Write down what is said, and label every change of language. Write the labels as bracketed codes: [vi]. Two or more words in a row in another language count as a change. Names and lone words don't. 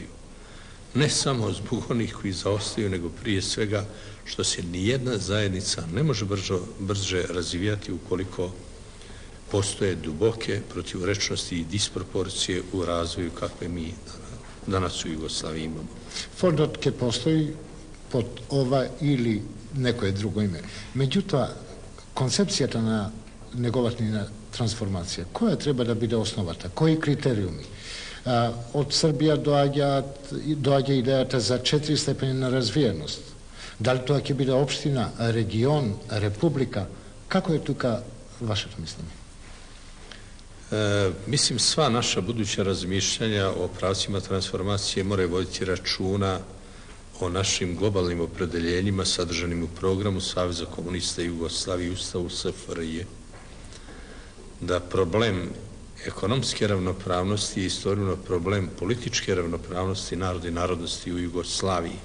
[bs] Ne samo zbog onih koji zaostaju, nego prije svega što se nijedna zajednica ne može brže razvijati ukoliko postoje duboke protivrečnosti i disproporcije u razvoju kakve mi danas u Jugoslaviji imamo. [mk] Fondот ќе постои под ова или некое друго име. Меѓутоа, концепцијата на неговата трансформација, која треба да биде основата? Кои критериуми? Од Србија доаѓа идејата за 4 степени на развиеност. Дали тоа ќе биде општина, регион, република? Како е тука вашето мислење? [sr] Mislim, sva naša buduća razmišljanja o pravcima transformacije moraju voditi računa o našim globalnim opredeljenjima sadržanim u programu Saveza komunista Jugoslavije i Ustavu SFRJ. Da problem ekonomske ravnopravnosti je istovremeno problem političke ravnopravnosti naroda i narodnosti u Jugoslaviji.